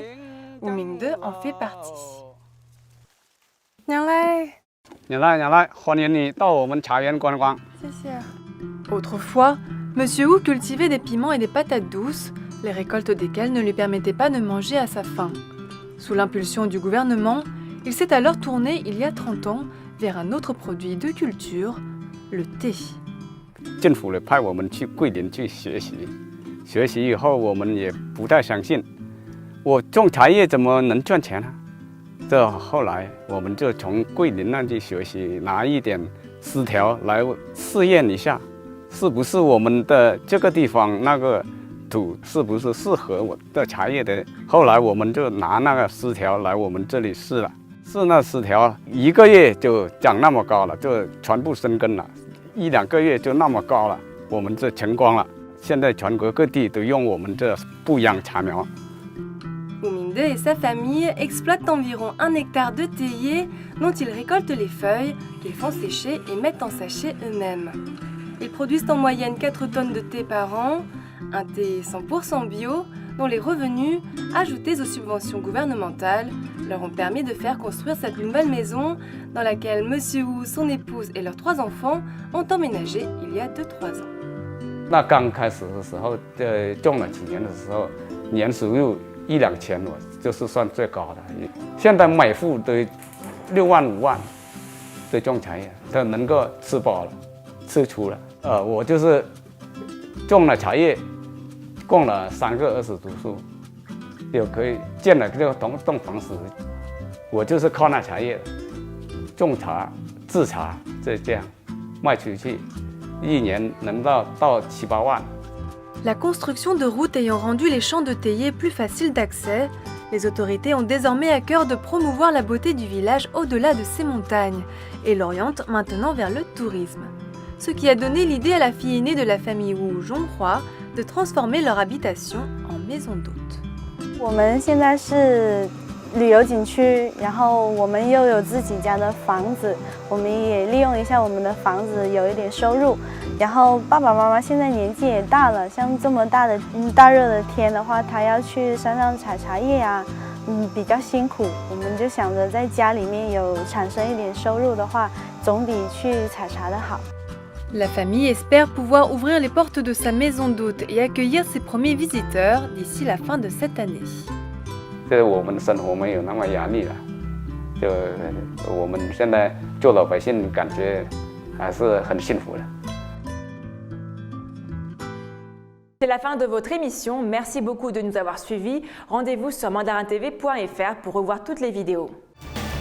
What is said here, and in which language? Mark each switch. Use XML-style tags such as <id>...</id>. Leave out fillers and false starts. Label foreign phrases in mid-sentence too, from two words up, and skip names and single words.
<fr>Wu Mingde en fait partie. Autrefois, Monsieur Wu cultivait des piments et des patates douces, les récoltes desquelles ne lui permettaient pas de manger à sa faim. Sous l'impulsion du gouvernement, il s'est alors tourné, il y a 30 ans, vers un autre produit de culture, le thé.</fr> <zh>政府呢派我们去桂林去学习，学习以后我们也不太相信，我种茶叶怎么能赚钱呢？这后来我们就从桂林那去学习，拿一点丝条来试验一下，是不是我们的这个地方那个土是不是适合我的茶叶的？后来我们就拿那个丝条来我们这里试了，试那丝条1个月就长那么高了，就全部生根了。1-2个月就那么高了，我们就成功了。现在全国各地都用我们这不养茶苗。</zh> <fr>Ouminde et sa famille exploitent environ 1 hectare de théiers dont ils récoltent les feuilles, qu'ils font sécher et mettent en sachet eux-mêmes. Ils produisent en moyenne 4 tonnes de thé par an, un thé 100% bio, dont les revenus, ajoutés aux subventions gouvernementales, leur ont permis de faire construire cette nouvelle maison dans laquelle Monsieur Wu, son épouse et leurs 3 enfants ont emménagé il y a 2-3 ans.</fr> <zh>那刚开始的时候，种了几年的时候，年收入1、2千，我就是算最高的。现在每户都6万、5万，对种茶叶，都能够吃饱了，吃足了。我就是种了茶叶，供了3个20读书，又可以建了这个栋房子。我就是靠那茶叶的，种茶、制茶，这样卖出去，1年能到7、8万。</zh> <fr>La construction de routes ayant rendu les champs de théiers plus faciles d'accès, les autorités ont désormais à cœur de promouvoir la beauté du village au-delà de ces montagnes et l'orientent maintenant vers le tourisme. Ce qui a donné l'idée à la fille aînée de la famille Wu, Zhonghua, de transformer leur habitation en maison d'hôte.</fr> <zh>我们现在是旅游景区，然后我们又有自己家的房子，我们也利用一下我们的房子有一点收入。然后爸爸妈妈现在年纪也大了，像这么大热的天的话，他要去山上采茶叶啊，比较辛苦。我们就想着在家里面有产生一点收入的话，总比去采茶的好。</zh> <fr>La famille espère pouvoir ouvrir les portes de sa maison d'hôte et accueillir ses premiers visiteurs d'ici la fin de cette année.</fr> <zh>这我们的生活没有那么压力了，就我们现在做老百姓，感觉还是很幸福的。</zh> <fr>C'est la fin de votre émission. Merci beaucoup de nous avoir suivis. Rendez-vous sur mandarintv.fr pour revoir toutes les vidéos.</fr>